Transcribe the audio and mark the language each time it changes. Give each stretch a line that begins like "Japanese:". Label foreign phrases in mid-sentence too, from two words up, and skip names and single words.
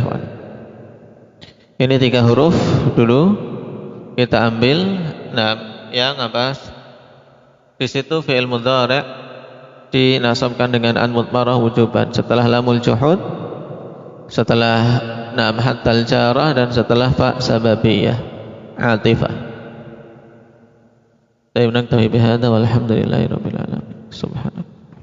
Indonesian: Ini 3 huruf dulu kita ambil. Nah, yang apa? Di situ
Arabic: فعل مضارع'
Indonesian: dinasabkan dengan
Arabic: أن مضمرة وجوبا
Indonesian: setelah
Arabic: لام الجحود,
Indonesian: setelah
Arabic: نعم حتى الجارة,
Indonesian: dan setelah
Arabic: فاء سببية عاطفة. Baik, نكتفي بهذا والحمد لله رب العالمين. سبحان الله.